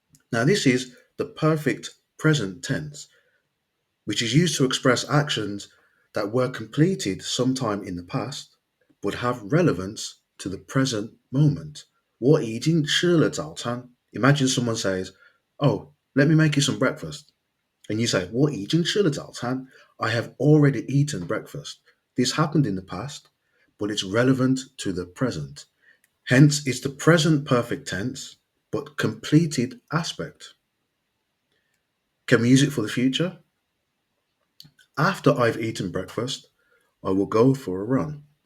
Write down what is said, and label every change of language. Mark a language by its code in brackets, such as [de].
[en] Now this is the perfect present tense, which is used to express actions that were completed sometime in the past, but have relevance to the present moment. [zh] 我已经吃了早餐. [en] Imagine someone says, oh, let me make you some breakfast. And you say, [zh] 我已经吃了早餐. [en] I have already eaten breakfast. This happened in the past, but it's relevant to the present. Hence, it's the present perfect tense, but completed aspect. Can we use it for the future? After I've eaten breakfast, I will go for a run.